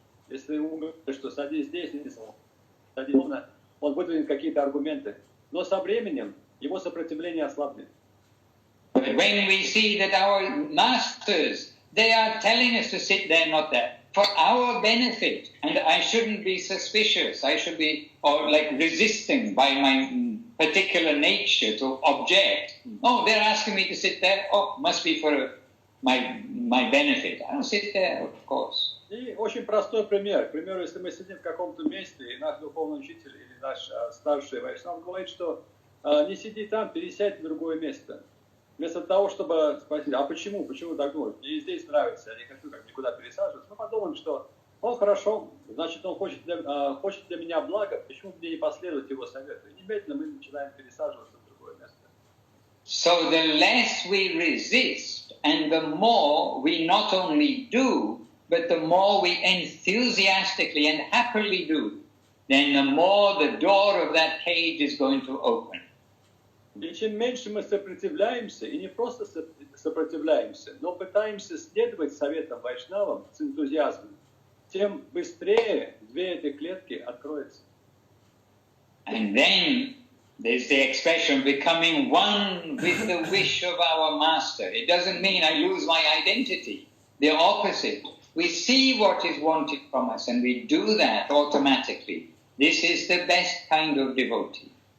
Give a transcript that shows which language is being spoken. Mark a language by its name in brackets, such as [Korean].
[Russian] Если ему говорят, что садись здесь, садись, он выдвинет какие-то аргументы. Но со временем его сопротивление ослабнет. [English] But when we see that our masters, they are telling us to sit there, not there, for our benefit, and I shouldn't be suspicious, I should be resisting by my particular nature to object. Oh, they're asking me to sit there, oh, must be for my benefit. I don't sit there, of course. [Russian] И очень простой пример. К примеру, если мы сидим в каком-то месте, и наш духовный учитель или наш старший вайшнав говорит, что не сиди там, пересядь в другое место. Вместо того, чтобы спросить, а почему так думают? Мне и здесь нравится, я не хочу никуда пересаживаться. Мы подумаем, что хорошо, значит, он хочет для меня блага, почему мне не последовать его совету? И немедленно мы начинаем пересаживаться в другое место. [English] So the less we resist, and the more we not only do, but the more we enthusiastically and happily do, then the more the door of that cage is going to open. [Russian] И чем меньше мы сопротивляемся, и не просто сопротивляемся, но пытаемся следовать советам вайшнавам с энтузиазмом, тем быстрее дверь этой клетки откроется. [English] And then there's the expression becoming one with the wish of our master. It doesn't mean I lose my identity. The opposite. We see what is wanted from us and we do that automatically. This is the best kind of devotee.